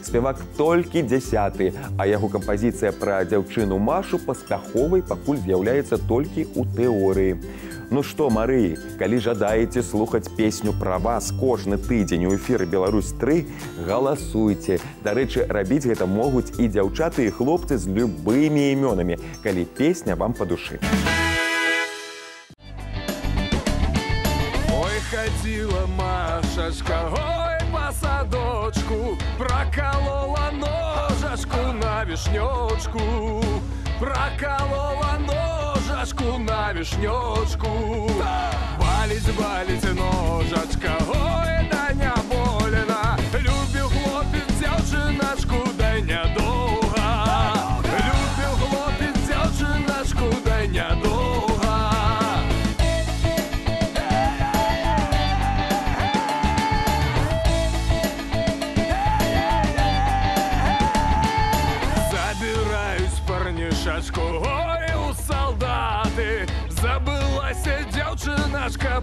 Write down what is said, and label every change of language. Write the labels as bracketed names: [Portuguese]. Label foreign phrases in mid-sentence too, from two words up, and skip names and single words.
[Belarusian] Спевак толькі 10, а яго кампазіцыя пра дзяўчыну Машу паспяховай пакуль з'яўляецца толькі ў тэорыі. Ну што, Марыі, калі жадаеце слухаць песню пра вас кожны тыдзень у эфіры «Беларусь-3», галасуйце. Дарэчы, рабіць гэта могуць і дзяўчаты, і хлопцы з любымі імёнамі, калі песня вам па душы. [Russian] Ой, ходила Машечка, ой, по садочку, проколола ножечку на вишнёчку, проколола ножечку на вишнёчку. Балить, балить ножечка, ой, да не больно, любил хлопец дзяўчыначку, да нядолго, любил хлопец дзяўчыначку, да нядолго. Парнишачку, ой, у солдаты забылася дзяўчыначка